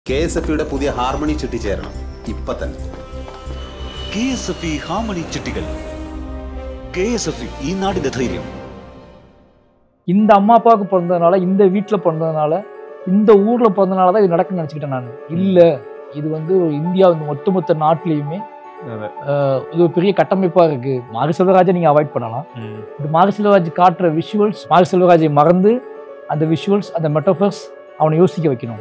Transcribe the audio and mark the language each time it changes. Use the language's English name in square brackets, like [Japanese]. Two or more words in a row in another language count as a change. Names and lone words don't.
[Malayalam] KSFയുടെ പുതിയ ഹാർമണി ചിട്ടി ചേരണം ഇപ്പോ തന്നെ. KSFE ഹാർമണി ചിട്ടികൾ. KSFE ഈ നാടിന്റെ ധൈര്യം. [Tamil] இந்த அம்மா அப்பாவுக்கு பிறந்ததுனால, இந்த வீட்டில் பிறந்ததுனால, இந்த ஊரில் பிறந்ததுனால தான் இது நடக்குன்னு நினச்சிக்கிட்டேன் நான். இல்லை, இது வந்து இந்தியா ஒட்டுமொத்த நாட்டிலையுமே இது ஒரு பெரிய கட்டமைப்பாக இருக்குது. மாரி செல்வராஜை நீங்கள் அவாய்ட் பண்ணலாம். இந்த மாரி செல்வராஜ் காட்டுற விஷுவல்ஸ், மாரி செல்வராஜை மறந்து அந்த விஷுவல்ஸ், அந்த மெட்டஃபர்ஸ் அவனை யோசிக்க வைக்கணும்.